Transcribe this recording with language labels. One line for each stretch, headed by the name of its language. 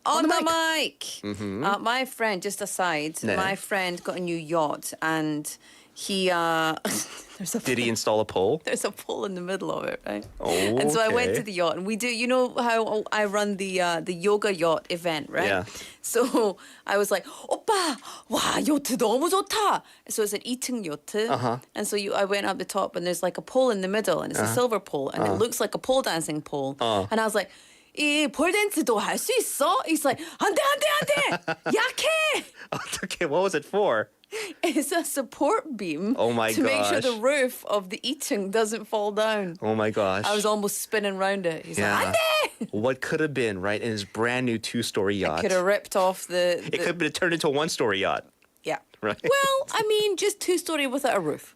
English: On the mic. Mhm. My friend, just aside,
Korean: 네.
English: my friend got a new yacht and he Did he install a pole? there's a pole in the middle of it, right? Oh, And so I went okay. to the yacht, and we do. You know how I run the yoga yacht event, right? Yeah. So I was like,
Korean: "오빠, 와 요트 너무 좋다."
English: So it's an 2층 요트, and so I went up the top, and there's like a pole in the middle, and it's a silver pole, and it looks like a pole dancing pole, and I was like.
Korean: 이 폴댄스도 할 수 있어?
English: He's like,
Korean: 안 돼, 약해.
English: Okay, what was it for? It's a support beam Oh my to make sure gosh. the roof of the 2층 doesn't fall down. Oh my gosh. I was almost spinning round it. He's like,
Korean: 안 돼!
English: What could have been, right, in his brand new 2-story yacht? Could have ripped off the It could have turned into a 1-story yacht. Yeah. Right. Well, I mean, just 2-story without a roof.